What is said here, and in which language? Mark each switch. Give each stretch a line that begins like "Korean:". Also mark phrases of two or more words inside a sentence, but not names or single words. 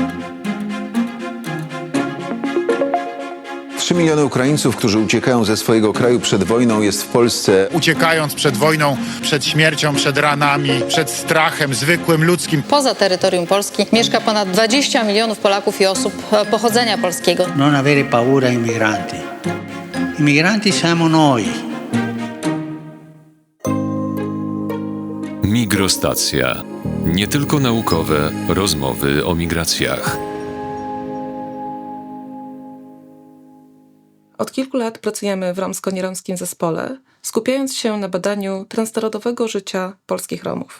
Polish: 3 miliony Ukraińców, którzy uciekają ze swojego kraju przed wojną, jest w Polsce. Uciekając przed wojną, przed śmiercią, przed ranami, przed strachem zwykłym, ludzkim. Poza terytorium Polski mieszka ponad 20 milionów Polaków i osób pochodzenia polskiego.
Italian: Non avere paura ai migranti. I migranti siamo noi.
Polish: Migrostacja. Nie tylko naukowe rozmowy o migracjach. Od kilku lat pracujemy w romsko-nieromskim zespole, skupiając się na badaniu transnarodowego życia polskich Romów.